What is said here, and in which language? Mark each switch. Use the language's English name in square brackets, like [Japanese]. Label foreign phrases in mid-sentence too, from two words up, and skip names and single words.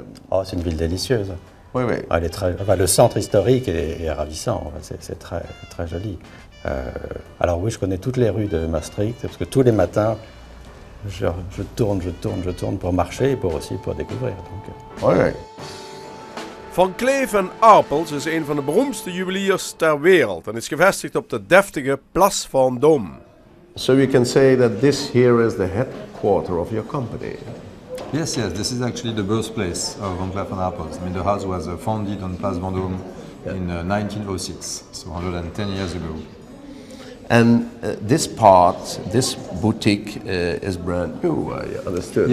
[French] Oh, c'est une ville délicieuse. Oui. Elle est le centre historique est ravissant. C'est très, très joli. Alors oui, je connais toutes les rues de Maastricht, parce que tous les matins, je tourne pour marcher et pour découvrir. Donc, [Dutch] Van Cleef & Arpels is een van de beroemdste juweliers ter wereld en is gevestigd op de deftige Place Vendôme. [English] So you can say that this here is the headquarter of your company. Yes, this is actually the birthplace of Van Cleef & Arpels. I mean, the house was founded on Place Vendôme in 1906, so 110 years ago. And this boutique is brand new, I understood.